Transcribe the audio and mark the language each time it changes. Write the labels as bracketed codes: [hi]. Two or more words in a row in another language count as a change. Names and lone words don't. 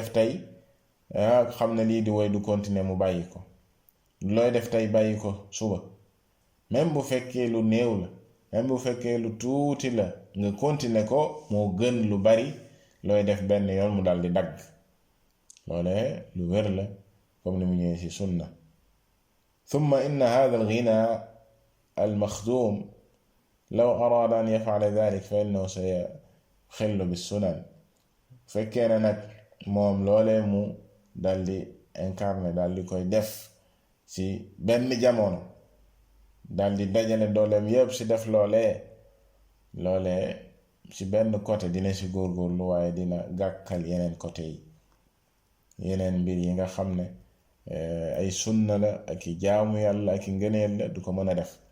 [wo] def tey xam ne lii di woy du continuer mu bàyyi ko looy def tey bàyyi ko suba même bu fekkee lu néew la même bu fekkee lu tuuti la nga continuer ko moo gën lu bari looy def benn yoon mu dal di dagg loolee lu wér la comme ni mu ñëwee ci sunna [ar] ثم إن هذا الغنى المخدوم لو أراد أن يفعل ذلك فإنه سيخل بالسنن [wo] fekkee ne nag moom loolee mu dal di incarné dal di koy def ci benn jamono dal di dajale dooleem yépp ci def loolee ci benn côté dina ci góorgóorlu waaye dina gàkkal yeneen côté yi yeneen mbir yi nga xam ne ay sunna la ak i jaamu yàlla ak i ngëneel la du ko mën a def